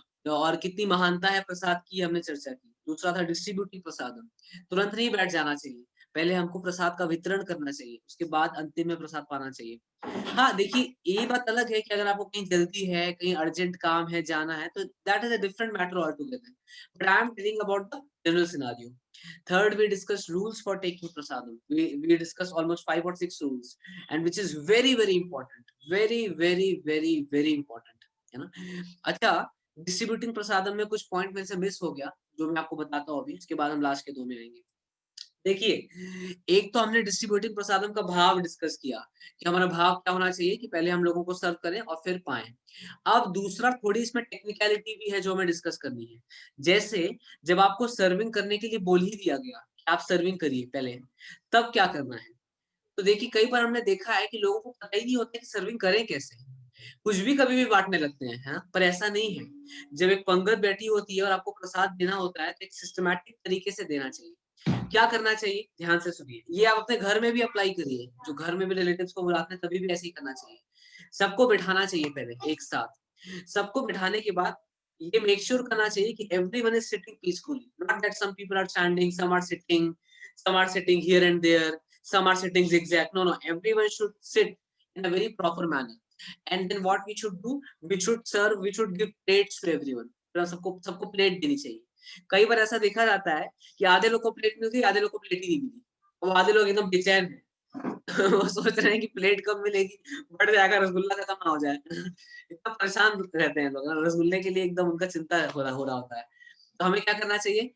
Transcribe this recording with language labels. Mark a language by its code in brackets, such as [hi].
[hi] और कितनी महानता है प्रसाद की हमने चर्चा की। दूसरा था डिस्ट्रीब्यूटिंग प्रसादम, तुरंत नहीं बैठ जाना चाहिए। पहले हमको प्रसाद का वितरण करना चाहिए, उसके बाद अंतिम में प्रसाद पाना चाहिए। हाँ, देखिए ये बात अलग है कि अगर आपको कहीं जल्दी है, कहीं अर्जेंट काम है, जाना है, तो [en] That is a different matter altogether. But I am telling about the general scenario. Third, we discussed rules for taking prasadam. We discussed almost 5 or 6 rules, and which is very very important, very important, [hi] है ना? अच्छा, distributing प्रसादम में कुछ point मेरे से miss हो गया, जो मैं आपको बताता हूँ अभी, उसके बाद हम लास्ट के 2 में आएँगे। देखिए, एक तो हमने डिस्ट्रीब्यूटिंग प्रसादम का भाव डिस्कस किया कि हमारा भाव क्या होना चाहिए कि पहले हम लोगों को सर्व करें और फिर पाएँ। अब दूसरा थोड़ी इसमें टेक्निकैलिटी भी है जो हमें डिस्कस करनी है। जैसे जब आपको सर्विंग करने के लिए बोल ही दिया गया कि आप सर्विंग करिए पहले, तब क्या करना है? तो देखिए कई बार हमने देखा है कि लोगों को पता ही नहीं होता कि सर्विंग करें कैसे? कुछ भी कभी भी बाँटने लगते हैं, हाँ? पर ऐसा नहीं है। जब एक पंगत बैठी होती है और आपको प्रसाद देना होता है, तो एक सिस्टमैटिक तरीके से देना चाहिए। क्या करना चाहिए? ध्यान से सुनिए। ये आप अपने घर में भी अप्लाई करिए। जो घर में भी रिलेटिव्स को बुलाते हैं, तभी भी ऐसे ही करना चाहिए। सबको बिठाना चाहिए पहले एक साथ। सबको बिठाने के बाद ये मेक श्योर करना चाहिए कि [en] Everyone is sitting peacefully, not that some people are standing, some are sitting here and there, some are sitting zigzag. No, no, everyone should sit in a very proper manner. And then what we should do, we should give plates to everyone. [hi] सबको सबको plate देनी चाहिए। कई बार ऐसा देखा जाता है कि आधे लोग को प्लेट मिल गई, आधे लोग को प्लेट ही नहीं मिली। और आधे लोग एकदम बेचैन हैं। वो सोच रहे हैं कि प्लेट कब मिलेगी, बढ़ जाएगा, रसगुल्ला खत्म ना हो जाए। इतना परेशान रहते हैं लोग, रसगुल्ले के लिए एकदम उनका चिंता हो रहा होता है। तो हमें क्या करना चाहिए?